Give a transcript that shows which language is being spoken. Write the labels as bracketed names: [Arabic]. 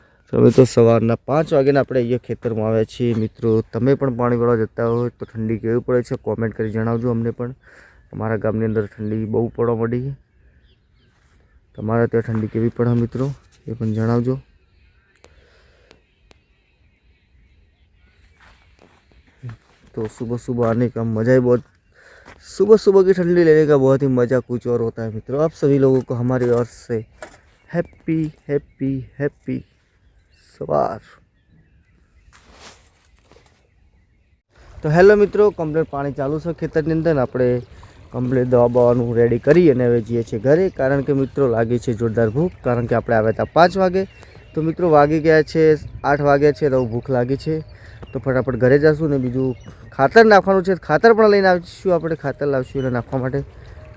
[Gujarati] તો મિત્રો સવારના 5 વાગ્યાને આપણે અહીંયા ખેતરમાં આવ્યા છીએ મિત્રો। તમે પણ પાણી વાળવા જતા હોય તો ઠંડી કેવી પડે છે કોમેન્ટ કરી જણાવજો અમને પણ। અમારા ગામની અંદર ઠંડી બહુ પડવા માંડી, તમારા ત્યાં ઠંડી કેવી પડે મિત્રો એ પણ જણાવજો। [Hindi] तो सुबह सुबह आने का मज़ा ही बहुत, सुबह सुबह की ठंडी लेने का बहुत ही मज़ा कुछ और होता है मित्रों। आप सभी लोगों को हमारी ओर से हैप्पी हैप्पी हैप्पी सवार। तो हेलो मित्रों, कम्प्लीट पानी चालू है [Gujarati] खेतरनी अंदर। આપણે કમ્પ્લીટ દવા બવાનું રેડી કરી અને હવે જઈએ છીએ ઘરે, કારણ કે મિત્રો લાગી છે જોરદાર ભૂખ, કારણ કે આપણે આવ્યા હતા 5 વાગે, તો મિત્રો વાગી ગયા છે 8 વાગ્યા છે, તો ભૂખ લાગી છે, તો ફટાફટ ઘરે જશું ને બીજું ખાતર નાખવાનું છે, ખાતર પણ લઈને આવીશું, આપણે ખાતર લાવશું એટલે નાખવા માટે।